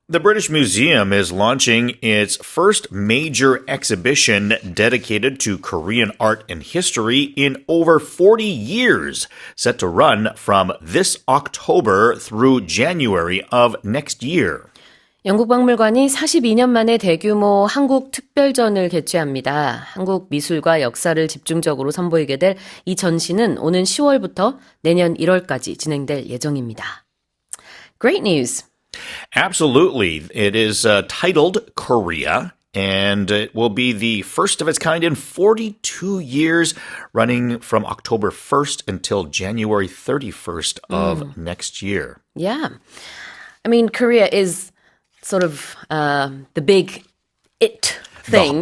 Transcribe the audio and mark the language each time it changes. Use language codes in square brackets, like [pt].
[en] The British Museum is launching its first major exhibition dedicated to Korean art and history in over 40 years, set to run from this October through January of next year. [ko] 영국박물관이 42년 만에 대규모 한국 특별전을 개최합니다. 한국 미술과 역사를 집중적으로 선보이게 될 이 전시는 오는 10월부터 내년 1월까지 진행될 예정입니다. [en] Great news! Absolutely. It is titled Korea, and it will be the first of its kind in 42 years, running from October 1st until January 31st of next year. Yeah. I mean, Korea is sort of the big it thing.